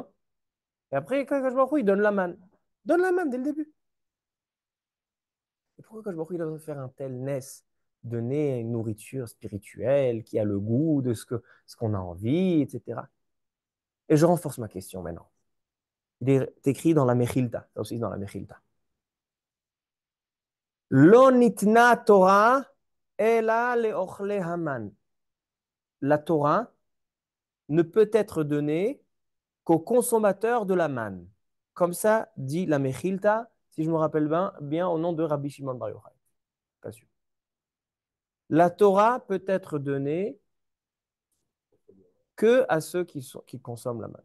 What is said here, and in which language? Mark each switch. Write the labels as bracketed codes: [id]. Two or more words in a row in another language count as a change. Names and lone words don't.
[fr] Et après, quand je me il donne la manne. Donne la manne dès le début. Et pourquoi quand je me il doit faire un tel ness? Donner une nourriture spirituelle qui a le goût de ce qu'on a envie, etc. Et je renforce ma question maintenant. Il est écrit dans la Mechilta, ça aussi dans la Mechilta. [he] Lo nitna Torah ela leochle haman. [fr] La Torah ne peut être donnée qu'aux consommateurs de la manne. Comme ça dit la Mechilta, si je me rappelle bien au nom de Rabbi Shimon Bar Yochai. Pas sûr. La Torah peut être donnée que à ceux qui consomment la manne.